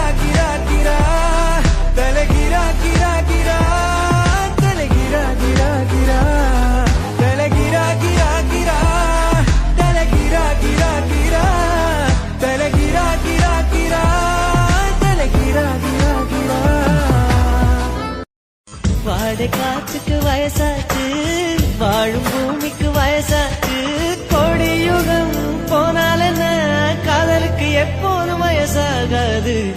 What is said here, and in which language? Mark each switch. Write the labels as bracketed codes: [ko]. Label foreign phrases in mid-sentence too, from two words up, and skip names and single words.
[kn] ಗಿರಾ ಗಿರಾ ತಲೆ ಗಿರಾ ಗಿರಾ ಗಿರಾ ತಲೆ ಗಿರಾ ಗಿರಾ ಗಿರಾ ತಲೆ ಗಿರಾ ಗಿರಾ ಗಿರಾ ತಲೆ ಗಿರಾ ಗಿರಾ ಗಿರಾ ತಲೆ ಗಿರಾ ಗಿರಾ ಗಿರಾ ತಲೆ ಗಿರಾ ಗಿರಾ ಗಿರಾ [ta] வாடை காற்றுக்கு வயசாச்சு வாழும் பூமிக்கு வயசாச்சு கோடி யுகம் போனால் என்ன காதலுக்கு எப்போதும் வயசாகாது